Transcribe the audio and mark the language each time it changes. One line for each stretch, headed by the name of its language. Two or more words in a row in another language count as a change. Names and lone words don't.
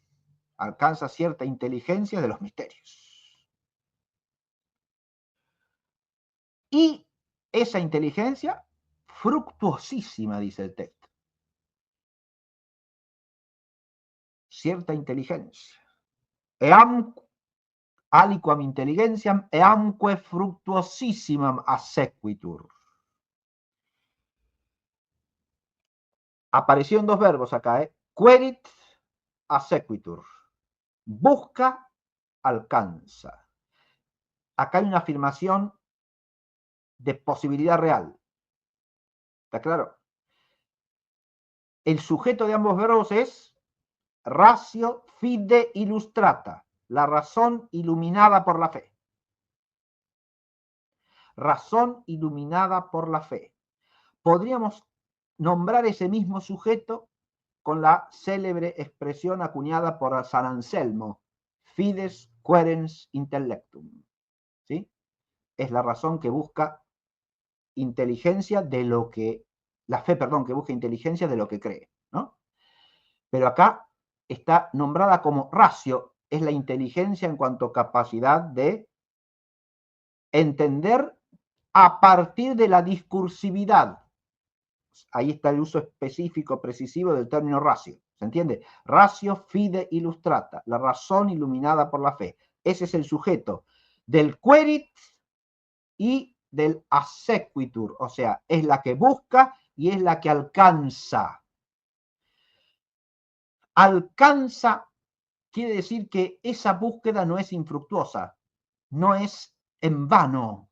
Spanish: Alcanza cierta inteligencia de los misterios. Y esa inteligencia, fructuosísima, dice el texto. Cierta inteligencia.
Latin: Eam aliquam intelligentiam eamque fructuosissimam assequitur.
Spanish: Aparecieron dos verbos acá,
Latin: querit, assequitur.
Spanish: Busca, alcanza. Acá hay una afirmación de posibilidad real. ¿Está claro? El sujeto de ambos verbos es
Latin: ratio fide illustrata,
Spanish: la razón iluminada por la fe. Razón iluminada por la fe. Podríamos nombrar ese mismo sujeto con la célebre expresión acuñada por San Anselmo,
Latin: fides querens intellectum.
Spanish: ¿Sí? Es la razón que busca inteligencia de lo que, la fe, perdón, que busca inteligencia de lo que cree, ¿no? Pero acá está nombrada como ratio, es la inteligencia en cuanto a capacidad de entender a partir de la discursividad. Ahí está el uso específico, precisivo del término ratio. ¿Se entiende?
Latin: Ratio fide illustrata,
Spanish: la razón iluminada por la fe. Ese es el sujeto del querit y del assequitur, o sea, es la que busca y es la que alcanza. Alcanza quiere decir que esa búsqueda no es infructuosa, no es en vano.